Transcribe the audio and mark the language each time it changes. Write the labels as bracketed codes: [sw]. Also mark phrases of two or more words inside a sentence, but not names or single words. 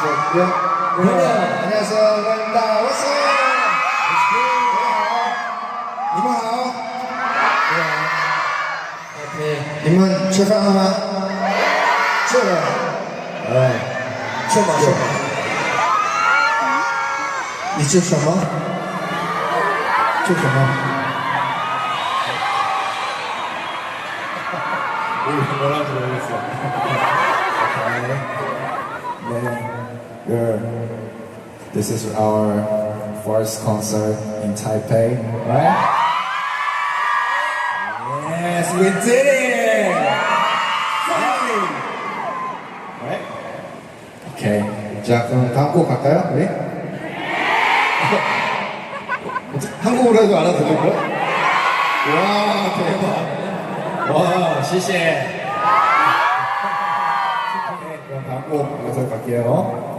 [ko] 안녕하세요. 반갑습니다. 왔어요. 이모하오. 네. [zh] 你们吃饭了吗？吃了。哎，吃吧吃吧。你吃什么？吃什么？ [ko] 뭐라고 모르겠어. [en] This is our first concert in Taipei, right? Yes, we did it! Finally! Right? Okay. [ko] 자, 그럼 다음 곡 갈까요, 우리? 한국어로 해도 알아들을걸? 와, 대박. 와, [zh] 谢谢. [ko] 그럼 다음 곡 가서 갈게요.